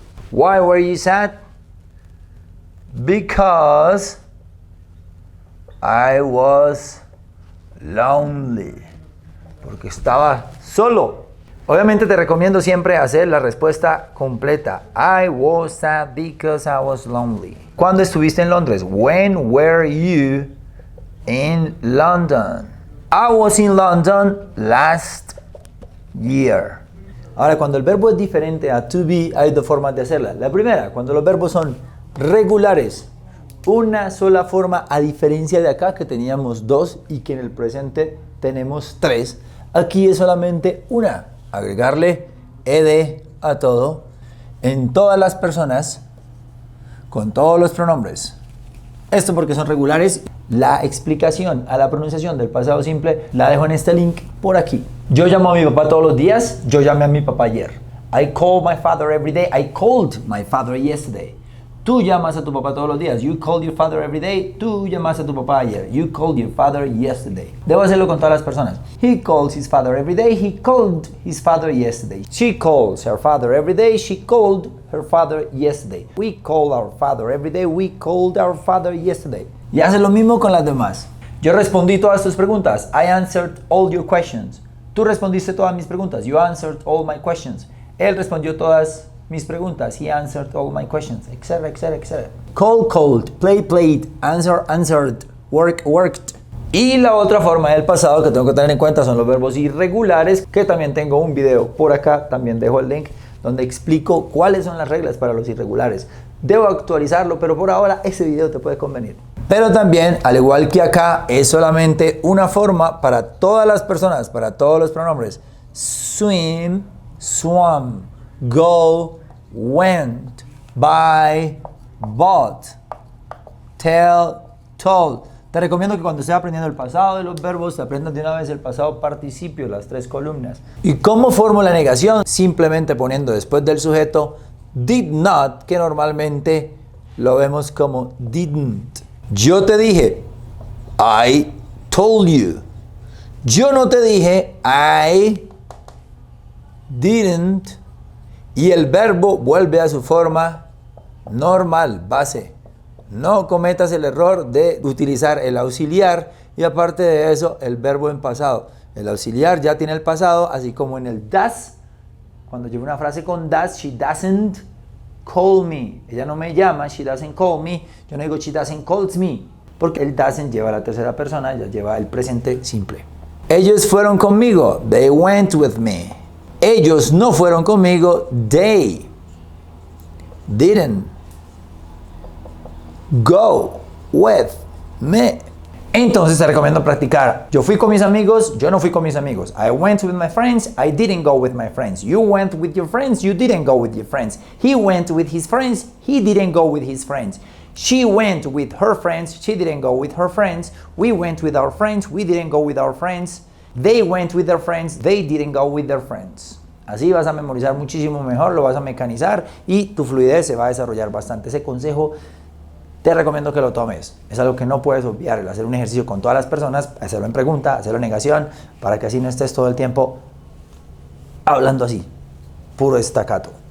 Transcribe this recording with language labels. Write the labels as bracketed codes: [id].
[en] Why were you sad? Because I was lonely. [es] Porque estaba solo. Obviamente te recomiendo siempre hacer la respuesta completa. [en] I was sad because I was lonely. [es] ¿Cuándo estuviste en Londres? [en] When were you in London? I was in London last year. [es] Ahora, cuando el verbo es diferente a to be, hay dos formas de hacerla. La primera, cuando los verbos son regulares. Una sola forma, a diferencia de acá que teníamos dos y que en el presente tenemos tres. Aquí es solamente una. Agregarle ed a todo, en todas las personas, con todos los pronombres. Esto porque son regulares. La explicación a la pronunciación del pasado simple la dejo en este link por aquí. Yo llamo a mi papá todos los días. Yo llamé a mi papá ayer. [en] I call my father every day. I called my father yesterday. [es] Tú llamas a tu papá todos los días. [en] You called your father every day. [es] Tú llamas a tu papá ayer. [en] You called your father yesterday. [es] Debo hacerlo con todas las personas. [en] He calls his father every day. He called his father yesterday. She calls her father every day. She called her father yesterday. We call our father every day. We called our father yesterday. [es] Y hace lo mismo con las demás. Yo respondí todas tus preguntas. [en] I answered all your questions. [es] Tú respondiste todas mis preguntas. [en] You answered all my questions. [es] Él respondió todas mis preguntas. [en] He answered all my questions, etc, etc, etc. Call, called, play, played, answer, answered, work, worked. [es] Y la otra forma del pasado que tengo que tener en cuenta son los verbos irregulares, que también tengo un video por acá, también dejo el link, donde explico cuáles son las reglas para los irregulares. Debo actualizarlo, pero por ahora ese video te puede convenir. Pero también, al igual que acá, es solamente una forma para todas las personas, para todos los pronombres. [en] Swim, swam, go, went, buy, bought, tell, told. [es] Te recomiendo que cuando estés aprendiendo el pasado de los verbos, te aprendas de una vez el pasado participio, las tres columnas. ¿Y cómo formo la negación? Simplemente poniendo después del sujeto did not, que normalmente lo vemos como didn't. Yo te dije, [en] I told you. [es] Yo no te dije, [en] I didn't. [es] Y el verbo vuelve a su forma normal, base. No cometas el error de utilizar el auxiliar y aparte de eso, el verbo en pasado. El auxiliar ya tiene el pasado, así como en el does. Cuando llevo una frase con does, [en] she doesn't call me. [es] Ella no me llama, [en] she doesn't call me. [es] Yo no digo [en] she doesn't calls me, [es] porque el doesn't lleva a la tercera persona, ya lleva el presente simple. Ellos fueron conmigo, [en] they went with me. [es] Ellos no fueron conmigo, [en] they didn't go with me. [es] Entonces te recomiendo practicar. Yo fui con mis amigos, yo no fui con mis amigos. [en] I went with my friends, I didn't go with my friends. You went with your friends, you didn't go with your friends. He went with his friends, he didn't go with his friends. She went with her friends, she didn't go with her friends. We went with our friends, we didn't go with our friends. They went with their friends, they didn't go with their friends. [es] Así vas a memorizar muchísimo mejor, lo vas a mecanizar y tu fluidez se va a desarrollar bastante. Ese consejo te recomiendo que lo tomes. Es algo que no puedes obviar, el hacer un ejercicio con todas las personas, hacerlo en pregunta, hacerlo en negación, para que así no estés todo el tiempo hablando así, puro estacato.